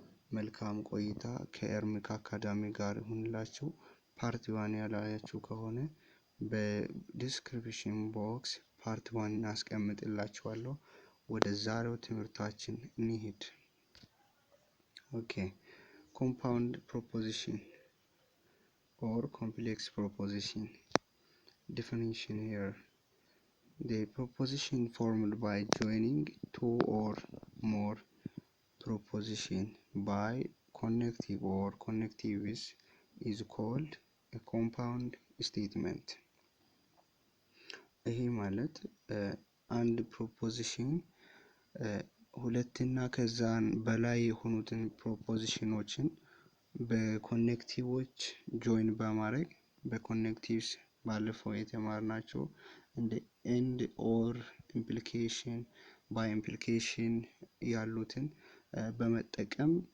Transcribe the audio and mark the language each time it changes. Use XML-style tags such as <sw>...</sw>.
<am>መልካም ቆይታ ከኤርሚክ አካዳሚ ጋር ይሁንላችሁ። ፓርት 1 ያላያችሁ ከሆነ በዲስክሪፕሽን ቦክስ ፓርት 1 አስቀምጥላችኋለሁ። ወደ ዛሬው ትምህርታችን እንሂድ። ኦኬ</am> <en>compound proposition or complex proposition. Definition here: the proposition formed by joining two or more proposition by connective or connectives is called a compound statement.</en> <am>ይሄ ማለት አንድ ፕሮፖዚሽን ሁለትና ከዛን በላይ የሆኑትን ፕሮፖዚሽኖችን በኮኔክቲቮች ጆይን በማድረግ በኮኔክቲቭስ ባለፈው የተማርናቸው እንደ ኤንድ ኦር ኢምፕሊኬሽን ባይ ኢምፕሊኬሽን ያሉትን በመጠቀም</am>